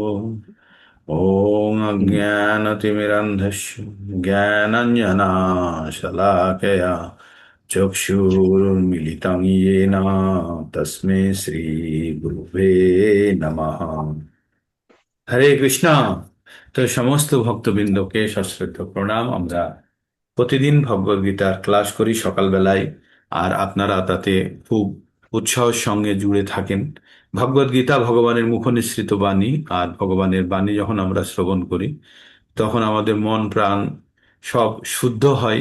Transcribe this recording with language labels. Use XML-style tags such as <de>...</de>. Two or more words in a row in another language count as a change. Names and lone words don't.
<sa>ॐ अज्ञानतिमिरन्धस्य ज्ञानाञ्जनाशलाकया चक्षुरुन्मिलितं येन तस्मै শ্রীগুরুবে নমঃ।</sa> <bn>হরে কৃষ্ণ। তো সমস্ত ভক্তবৃন্দকে সশ্রদ্ধ প্রণাম। আমরা প্রতিদিন ভগবদ গীতার ক্লাস করি সকালবেলায়, আর আপনারা তাতে খুব উৎসাহের সঙ্গে জুড়ে থাকেন। ভগবদ গীতা ভগবানের মুখনিসৃত বাণী, আর ভগবানের বাণী যখন আমরা শ্রবণ করি তখন আমাদের মন প্রাণ সব শুদ্ধ হয়।</bn>